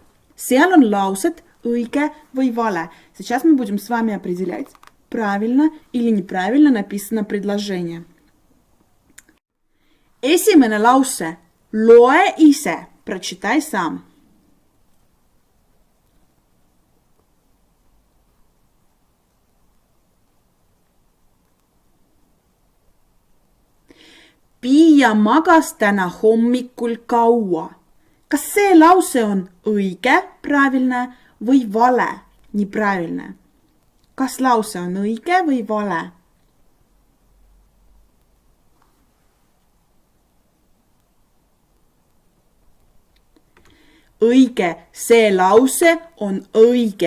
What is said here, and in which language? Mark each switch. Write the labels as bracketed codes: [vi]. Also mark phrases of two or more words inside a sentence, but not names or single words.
[et] Seal on laused õige või vale. [ru] Сейчас мы будем с вами определять, правильно или неправильно написано предложение. [et] Esimene lause. Loe ise. [ru] Прочитай сам. [et] Pia magas täna hommikul kaua. Kas see lause on õige, правильно, või vale, неправильно? Kas lause on õige või vale? Õige, see lause on õige.